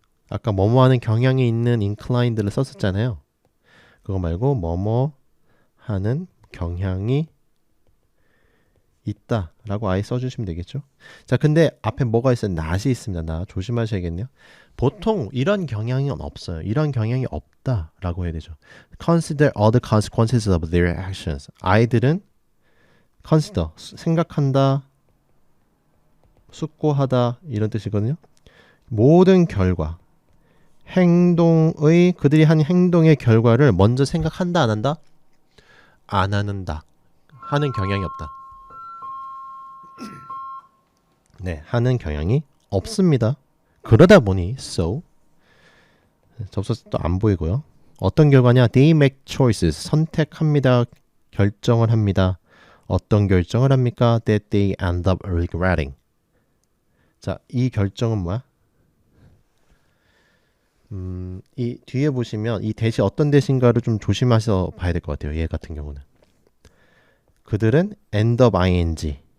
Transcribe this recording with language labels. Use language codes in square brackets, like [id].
[ko] 아까 뭐뭐 하는 경향이 있는 inclined를 썼었잖아요. 그거 말고 뭐뭐 하는 경향이 있다라고 아예 써주시면 되겠죠. 자, 근데 앞에 뭐가 있어요? not이 있습니다. 나 조심하셔야겠네요. 보통 이런 경향이 없어요. 이런 경향이 없다라고 해야 되죠. [en] Consider all the consequences of their actions. [ko] 아이들은 consider, 생각한다, 숙고하다 이런 뜻이거든요. 모든 결과, 행동의 그들이 한 행동의 결과를 먼저 생각한다 안 한다? 안 하는다. 하는 경향이 없다. 네, 하는 경향이 없습니다. 그러다 보니 so 접속사 또 안 보이고요. 어떤 결과냐? [en] They make choices. [ko] 선택합니다. 결정을 합니다. 어떤 결정을 합니까? [en] That they end up regretting. [ko] 자, 이 결정은 뭐야? 이 뒤에 보시면 이 대시 어떤 대신가를 좀 조심해서 봐야 될 것 같아요. 얘 같은 경우는. 그들은 end up ing.